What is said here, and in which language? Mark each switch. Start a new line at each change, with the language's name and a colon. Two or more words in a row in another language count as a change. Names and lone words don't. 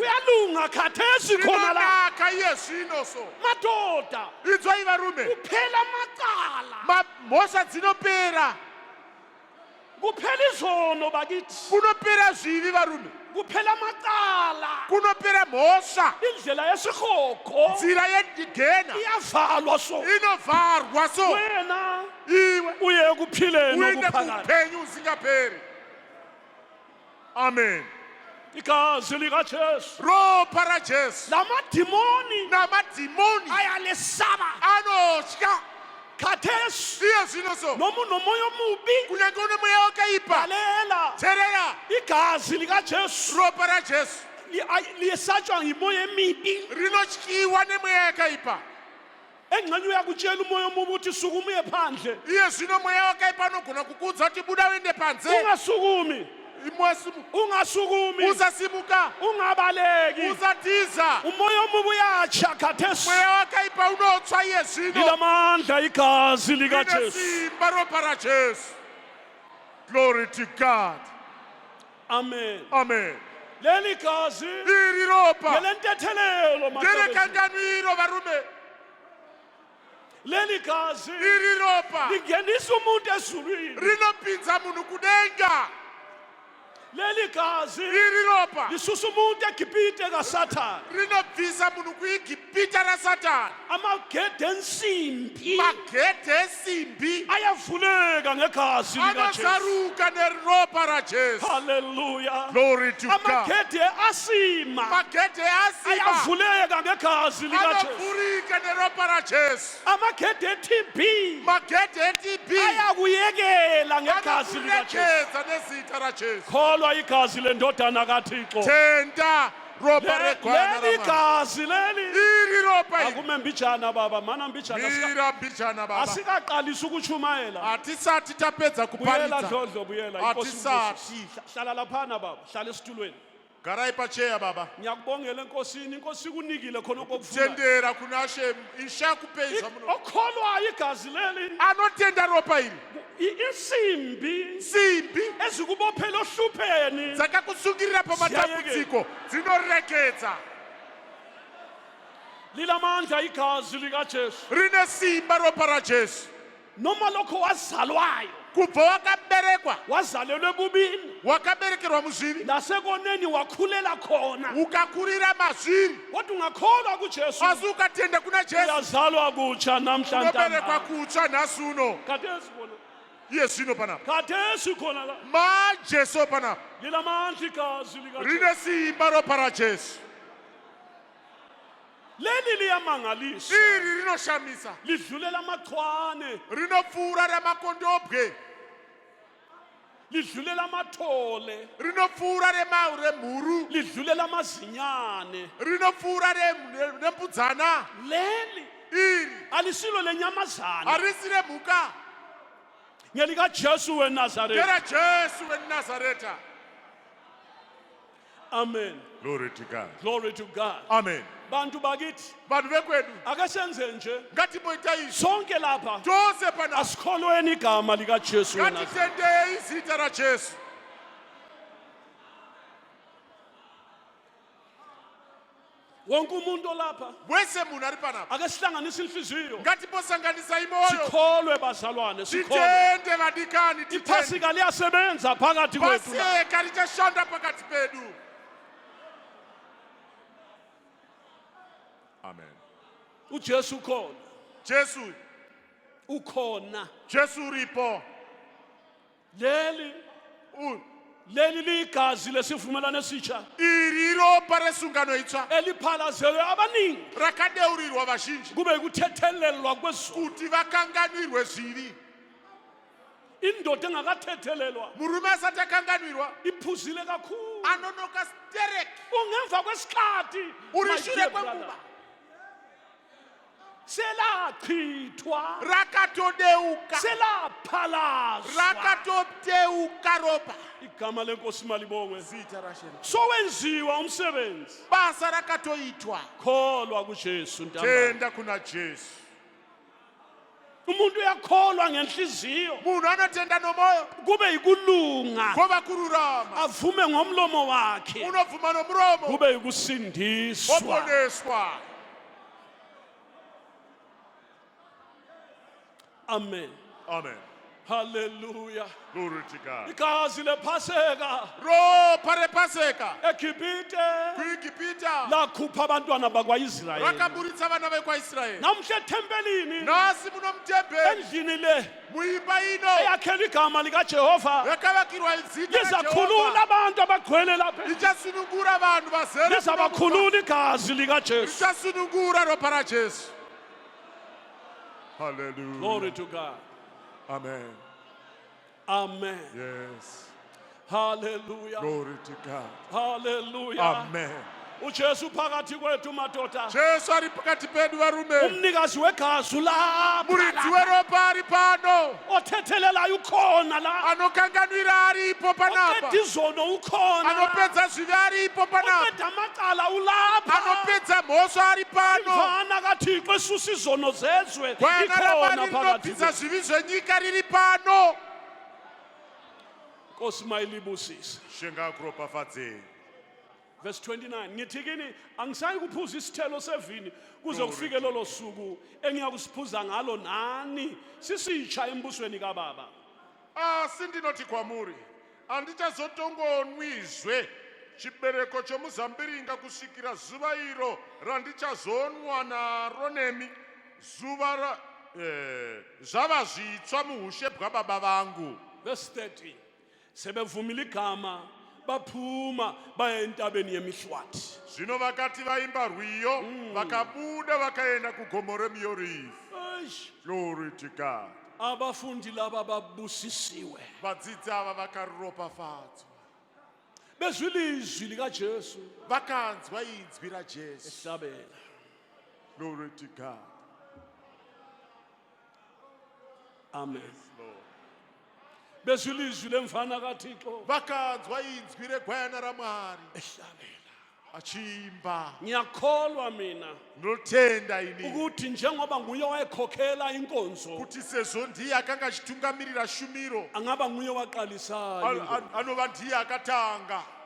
North Ndebele: Uyalunga khathesi khona la.
Shona: Inonaka Yesu inoso.
North Ndebele: Madoda.
Shona: Idzwa ivarume.
North Ndebele: Kuphela macala.
Shona: Mosha dzinopera.
North Ndebele: Kuphela izono bakithi.
Shona: Kunopera zvivi varume.
North Ndebele: Kuphela macala.
Shona: Kunopera mosha.
North Ndebele: Indlela yesikhokho
Shona: Nzira yegena.
North Ndebele: iyavalwa so.
Shona: Inovarwa so.
North Ndebele: Wena
Shona: Iwe.
North Ndebele: uye kuphileni
Shona: Uinde
North Ndebele: okuphakathi.
Shona: kuphenyu usingaperi. Amen.
North Ndebele: Igazi likaJesu.
Shona: Ropa ra Jesu.
North Ndebele: Lamadimoni
Shona: Namadimoni
North Ndebele: ayalesaba
Shona: anotya.
North Ndebele: khathesi.
Shona: Yesu inoso.
North Ndebele: Noma unomoya omubi
Shona: Kunyange unemoya wakaipa.
North Ndebele: lalela
Shona: Therelela.
North Ndebele: igazi likaJesu
Shona: Ropa ra Jesu.
North Ndebele: liyesatshwa yimoya emibi.
Shona: Rinotyiwa nemoya yakaipa.
North Ndebele: Engxenye uyakutshela umoya omubi ukuthi sukuma uye phandle.
Shona: Yesu inomoya wakaipa anogona kukudza kuti buda uende panze.
North Ndebele: Ungasukumi, ungasukumi,
Shona: Uzasimuka.
North Ndebele: ungabaleki.
Shona: Uzatiza.
North Ndebele: Umoya omubi uyatsha khathesi.
Shona: Moya wakaipa unotswa Yesu ino.
North Ndebele: Lilamandla igazi likaJesu.
Shona: Inesimba ropa ra Jesu.
English: Glory to God. Amen. Amen.
North Ndebele: Leli gazi
Shona: Iri ropa.
North Ndebele: ngelentethelelo
Shona: Tere
North Ndebele: madoda.
Shona: kanganwiro varume.
North Ndebele: Leli gazi
Shona: Iri ropa.
North Ndebele: lingenisa umuntu ezulwini.
Shona: Rinopinza munhu kudenga.
North Ndebele: Leli gazi
Shona: Iri ropa.
North Ndebele: lisusa umuntu eGibhite kaSathane.
Shona: Rinobvisa munhu kuIgibhita raSatani.
North Ndebele: Amagede ensimbi
Shona: Magedhe esimbi
North Ndebele: ayavuleka ngegazi likaJesu.
Shona: anozaruka neropa raJesu.
English: Hallelujah. Glory to God.
North Ndebele: Amagede asima
Shona: Magedhe asima
North Ndebele: ayavuleka ngegazi likaJesu.
Shona: anovhurika neropa raJesu.
North Ndebele: Amagede eTB
Shona: Magedhe eTB
North Ndebele: ayakuyekela ngegazi likaJesu.
Shona: anokurekeza nezita raJesu.
North Ndebele: Kholwa igazi lendodana kaThixo.
Shona: Tenda ropa regwana
North Ndebele: Leli
Shona: ramani.
North Ndebele: gazi leli
Shona: Iri ropa iri.
North Ndebele: akume mbijana baba, mana mbijana
Shona: Mira mbijana baba.
North Ndebele: asikaqalisa ukuchumayela.
Shona: Hatisati tapedza
North Ndebele: Buyela
Shona: kuparidza.
North Ndebele: dlodlo, buyela.
Shona: Hatisati.
North Ndebele: Hlala laphana baba, hlala esitulweni.
Shona: Garai pacheya baba.
North Ndebele: Ngiyakubongela enkosini, inkosi kunikile khona okufuna.
Shona: Tendera kuna Hashem. Ishakupeza muno.
North Ndebele: Okholwayo igazi leli
Shona: Anotenda ropa iri.
North Ndebele: insimbi
Shona: Simbi
North Ndebele: ezikubophela ohlupheni
Shona: dzakakusungirira pamatambudziko dzinorekedza.
North Ndebele: lilamandla igazi likaJesu.
Shona: Rine simba ropa raJesu.
North Ndebele: Noma lokho wazalwayo
Shona: Kubva wakaberekwa.
North Ndebele: wazalelwe bubini
Shona: Wakaberekerwa muzviri.
North Ndebele: nasekoneni wakhulela khona,
Shona: Ukakurira mazviri.
North Ndebele: kodwa ungakholwa kuJesu
Shona: Asi ukatenda kuna Jesu.
North Ndebele: uyazalwa kutsha namhlanje.
Shona: Unoberekwa kutsva nhasi uno.
North Ndebele: Khathesi khona,
Shona: Yesu ino panapa.
North Ndebele: khathesi khona la
Shona: Majesu panapa.
North Ndebele: lilamandla igazi likaJesu.
Shona: Rine simba ropa raJesu.
North Ndebele: Leli liyamangalisa,
Shona: Iri rinoshamisa.
North Ndebele: lidlulela amachwane,
Shona: Rinopfuura remakondobwe.
North Ndebele: lidlulela amathole,
Shona: Rinopfuura remhuru.
North Ndebele: lidlulela amazinyane.
Shona: Rinopfuura rembudzana.
North Ndebele: Leli
Shona: Iri
North Ndebele: alisilo lenyamazana,
Shona: harisi remhuka.
North Ndebele: ngelikaJesu weNazaretha.
Shona: Ndera Jesu weNazareta.
English: Amen. Glory to God. Glory to God. Amen.
North Ndebele: Bantu bakithi,
Shona: Vanhu vekwedu
North Ndebele: ake senze nje
Shona: ngatimboita izvi.
North Ndebele: sonke lapha
Shona: Tose panapa.
North Ndebele: asikholweni igama likaJesu weNazaretha.
Shona: Ngatitendei zita raJesu.
North Ndebele: Wonke umuntu olapha
Shona: Wese munhu ari panapa.
North Ndebele: ake sihlanganise inhliziyo,
Shona: Ngatiposanganisa imoyo.
North Ndebele: sikholwe bazalwane, sikholwe.
Shona: Titende vadikani. Titende.
North Ndebele: Iphasika liyasebenza phakathi kwethu la.
Shona: Paseka richashanda pakati pedu. Amen.
North Ndebele: uJesu ukhona,
Shona: Jesu.
North Ndebele: ukhona.
Shona: Jesu uripo.
North Ndebele: Leli ligazi lesivumelwano esitsha
Shona: Iri ropa resungano itsva.
North Ndebele: eliphalazelwe abaningi
Shona: Rakadeurirwa vazhinji.
North Ndebele: kube kuthethelelwa kwezulu.
Shona: Kuti vakanganwirwe zvivi.
North Ndebele: Indoda engakathethelelwa
Shona: Murume asati akanganwirwa.
North Ndebele: iphuzile kakhulu.
Shona: Anonoka sterek.
North Ndebele: Ungemva kwesikhathi,
Shona: Uri
English: my
Shona: shure
English: dear
Shona: kwenguva.
North Ndebele: brother. selachithwa
Shona: rakatodeuka
North Ndebele: selaphalazwa
Shona: rakatodeuka ropa
North Ndebele: igama lenkosi malibongwe
Shona: zita rasheni
North Ndebele: sowenziwa umsebenzi
Shona: basa rakatoitwa
North Ndebele: kholwa kuJesu ntamba
Shona: tenda kuna Jesu.
North Ndebele: umuntu uyakholwa ngenhliziyo
Shona: munhu anotenda nomoyo
North Ndebele: kube yikulunga
Shona: ngoba kururama
North Ndebele: avume ngomlomo wakhe
Shona: unovhuma nomuromo
North Ndebele: kube yikusindiswa
Shona: woponeswa. amen Amen.
English: haleluya Glory to God.
North Ndebele: igazi lephaseka
Shona: ropa repaseka
North Ndebele: eGibhite
Shona: kuigipita
North Ndebele: lakhupha abantwana bakwaIsrayeli
Shona: rakaburitsa vana vekwaisraeri
North Ndebele: namhla ethempelini
Shona: nasi muno mutemberi
North Ndebele: endlini le
Shona: muimba ino
North Ndebele: eyakhela igama likaJehova
Shona: yakavakirwa izita
North Ndebele: lizakhulula
Shona: raJehova
North Ndebele: abantu abagcwele lapha
Shona: lichasunungura vanhu vazere
North Ndebele: lizabakhulula igazi likaJesu
Shona: lichasunungura ropa rajesu.
English: Hallelujah. glory to God Amen. amen Yes. haleluya Glory to God. haleluya Amen.
North Ndebele: uJesu phakathi kwethu madoda
Shona: jesu ari pakati pedu varume
North Ndebele: umnikazi wegazi lapha
Shona: muridzi weropa ari pano
North Ndebele: othethelelayo ukhona la
Shona: anokanganwira aripo panapa
North Ndebele: oqeda izono ukhona
Shona: anopedza zvivi aripo panapa
North Ndebele: oqeda amacala ulapha
Shona: anopedza mhosva ari pano
North Ndebele: imvana kaThixo esusa izono zezwe
Shona: gwana
North Ndebele: ikhona
Shona: ramwari
North Ndebele: phakathi
Shona: rinobvisa
North Ndebele: kwethu.
Shona: zvivi zvenyika riri pano.
North Ndebele: Nkosi mayilibusise
Shona: Shenga kuropafadzei.
North Ndebele: verse 29 ngithi kini angisayi kuphuza isithelo sevini kuze kufike lolo suku engiyakusiphuza ngalo nani sisitsha embusweni kaBaba.
Shona: Asi ndinoti kwamuri, handichazotongonwizve chibereko chomuzambiringa kusvikira zuva iro randichazonwa naro nemi, zuva zvava zvitsva muushe bwababa vangu.
North Ndebele: Verse 30 sebevumile igama baphuma baya entabeni yemihlwathi.
Shona: Zvino vakati vaimba rwiyo, vakabuda vakaenda kugomo reMiorivhi.
English: Eish, Glory to God.
North Ndebele: abafundi laba babusisiwe
Shona: Vadzidzi ava vakaropafadzwa.
North Ndebele: bezwile izwi likaJesu
Shona: vakanzwa inzwi rajesu
North Ndebele: ehlabela.
English: Glory to God. Amen. Lord.
North Ndebele: bezwile izwi lemfana kaThixo
Shona: vakanzwa inzwi regwayana ramwari
North Ndebele: ehlabela.
Shona: achimba.
North Ndebele: Ngiyakholwa mina
Shona: ndinotenda ini
North Ndebele: ukuthi njengoba nguye wayekhokhela inkonzo
Shona: kuti sezvo ndiye akanga achitungamirira shumiro
North Ndebele: angaba nguye waqalisayo.
Shona: anova ndiye akatanga.